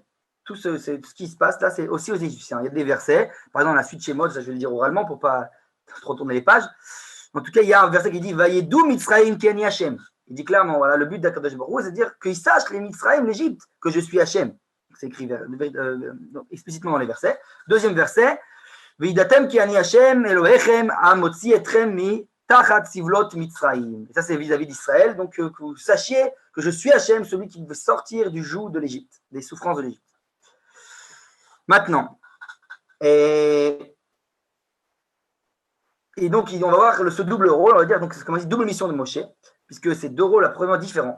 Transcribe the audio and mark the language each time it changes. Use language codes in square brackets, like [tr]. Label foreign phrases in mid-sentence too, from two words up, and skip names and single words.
[fr] Tout ce qui se passe là, c'est aussi aux Égyptiens. Il y a des versets, par exemple, la suite chez Shemot, ça je vais le dire oralement pour ne pas trop tourner les pages. En tout cas, il y a un verset qui dit [he] וידעו מצרים כי אני השם. [fr] Il dit clairement, voilà, le but d'Akadosh Baruch Hu, c'est de dire qu'ils sachent les Mitzrayim, l'Égypte, que je suis Hashem. C'est écrit explicitement dans les versets. Deuxième verset [he] וידעתם כי אני השם אלוהיכם המוציא אתכם מ תחת סבלות מצרים. [fr] Et ça, c'est vis-à-vis d'Israël. Donc, que vous sachiez que je suis Hashem, celui qui veut sortir du joug de l'Égypte, des souffrances de l'Égypte. Maintenant, et donc, on va voir ce double rôle, on va dire, donc c'est comme on dit, double mission de Moshe, puisque c'est deux rôles absolument différents.